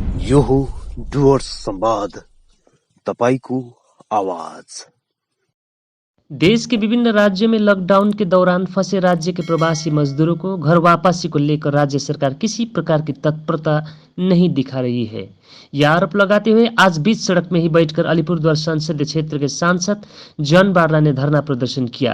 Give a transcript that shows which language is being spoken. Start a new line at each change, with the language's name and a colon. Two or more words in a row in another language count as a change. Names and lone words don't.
Nepali: यो हो डुवर्स संवाद, तपाईको आवाज।
Hindi: देश के विभिन्न राज्यों में लॉकडाउन के दौरान फंसे राज्य के प्रवासी मजदूरों को घर वापसी को लेकर राज्य सरकार किसी प्रकार की तत्परता नहीं दिखा रही है। यह आरोप लगाते हुए आज बीच सड़क में ही बैठकर अलीपुरद्वार संसदीय क्षेत्र के सांसद जॉन बारला ने धरना प्रदर्शन किया।